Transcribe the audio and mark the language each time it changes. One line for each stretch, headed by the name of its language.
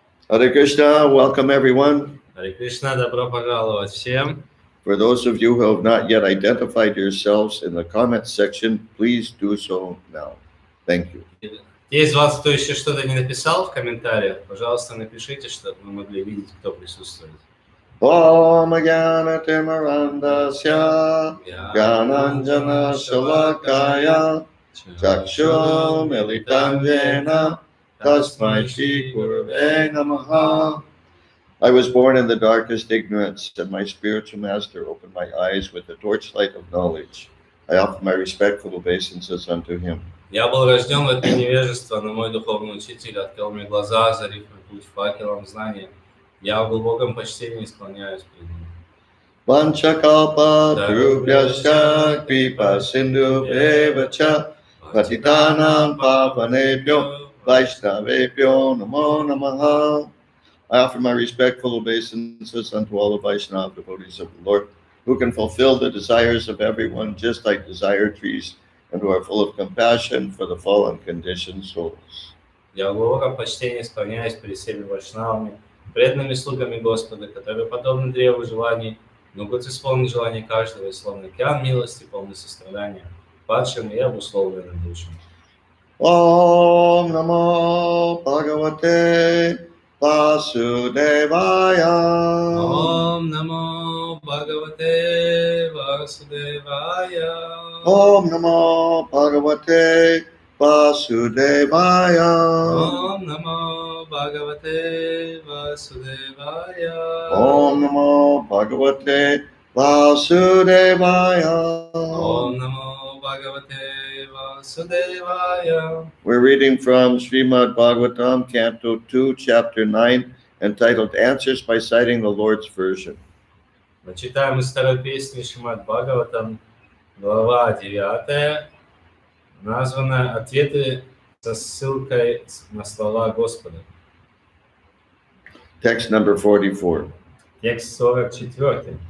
English: Hare Krishna, welcome everyone.
Russian: Харе Кришна, добро пожаловать всем.
English: For those of you who have not yet identified yourselves in the comment section, please do so now. Thank you.
Russian: Те из вас, кто еще что-то не написал в комментариях, пожалуйста, напишите, чтобы мы могли видеть, кто присутствует.
Sanskrit: Om Jnana-timirandasya Jnananjana Shalakaya Chakshur Militam Jena Tasmai Shri Gurave Namaha.
English: I was born in the darkest ignorance, and my spiritual master opened my eyes with the torchlight of knowledge. I offer my respectful obeisances unto him.
Russian: Я был рожден в это невежество, но мой духовный учитель открыл мне глаза, озарив мой путь факелом знания. Я в глубоком почтении склоняюсь перед ним.
Sanskrit: Vanchakalpa Tarubhyascha Kripa Sindhu Evacha Patitanam Pavanebhyo Vaishnavebhyo Namo Namaha.
English: I offer my respectful obeisances unto all the Vaishnava devotees of the Lord, who can fulfill the desires of everyone just like desire trees, and who are full of compassion for the fallen conditioned souls.
Russian: Я в глубоком почтении склоняюсь перед всеми вайшнавами, преданными слугами Господа, которые подобны древу желаний, могут исполнить желания каждого, и словно океан милости, полный сострадания, падшим и обусловленным душам.
Sanskrit: Om Namo Bhagavate Vasudevaya. Om Namo Bhagavate Vasudevaya. Om Namo Bhagavate Vasudevaya. Om Namo Bhagavate Vasudevaya. Om Namo Bhagavate Vasudevaya. Om Namo Bhagavate Vasudevaya.
English: We're reading from Srimad Bhagavatam, Canto 2, Chapter 9, entitled Answers by Citing the Lord's Version.
Russian: Мы читаем из второй песни Шримад Бхагаватам, глава 9, названная «Ответы со ссылкой на слова Господа».
English: Text number 44.
Russian: Текст 44.